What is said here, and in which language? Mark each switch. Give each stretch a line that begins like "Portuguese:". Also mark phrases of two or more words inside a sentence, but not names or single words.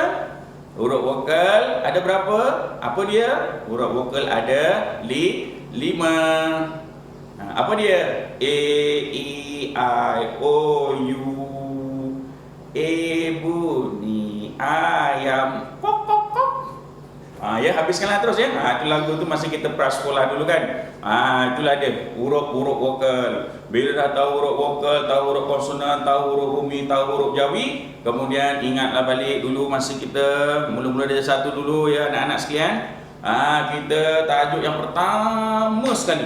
Malay: Huruf vokal ada berapa? Apa dia? Huruf vokal ada 5. Apa dia? A, E, I, O, U. A bunyi ayam kok kok kok. Ya, habiskanlah terus ya. Itu lagu tu masa kita prasekolah dulu kan. Itulah dia, huruf-huruf vokal. Bila dah tahu huruf vokal, tahu huruf konsonan, tahu huruf Rumi, tahu huruf Jawi, kemudian ingatlah balik dulu masa kita mula-mula darjah 1 dulu ya anak-anak sekalian. Kita tajuk yang pertama sekali.